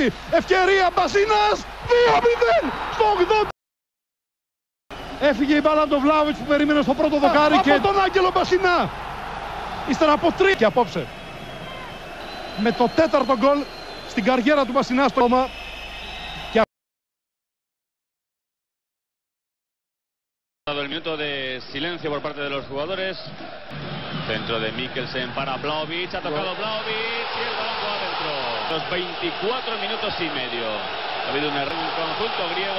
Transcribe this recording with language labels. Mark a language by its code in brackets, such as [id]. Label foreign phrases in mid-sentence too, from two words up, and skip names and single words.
[el] Ευκαιρία Μπασίνας. 2-0 στο 80. Έφυγε η μπάλα από τον Βλάουιτς που περίμενε στο πρώτο δοκάρι και από τον Άγγελο Μπασινά. Ύστερα από 3 και απόψε. Με το τέταρτο γκολ στην καριέρα του Μπασινά στο κόμμα. [es] El minuto de silencio por parte de los jugadores. Centro de Mikkelsen para Vlahovic. Ha tocado Vlahovic y el balón va adentro. Los 24 minutos y medio. Ha habido un error en el conjunto griego.